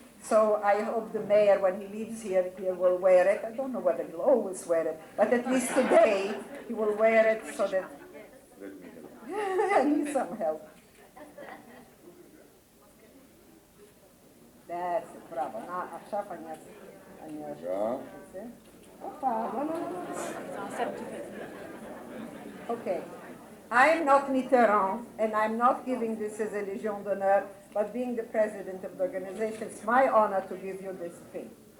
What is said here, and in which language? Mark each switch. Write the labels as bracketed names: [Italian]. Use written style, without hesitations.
[English] So I hope the mayor, when he leaves here, he will wear it. I don't know whether he'll always wear it, but at least today he will wear it so that I need some help. That's it, bravo. [Hebrew] Now, עכשיו אני אעשה את זה. הופה, לא, לא, לא. [English] Okay. I'm not Mitterrand, and I'm not giving this as a Legion d'honneur, but being the president of the organization, it's my honor to give you this pin.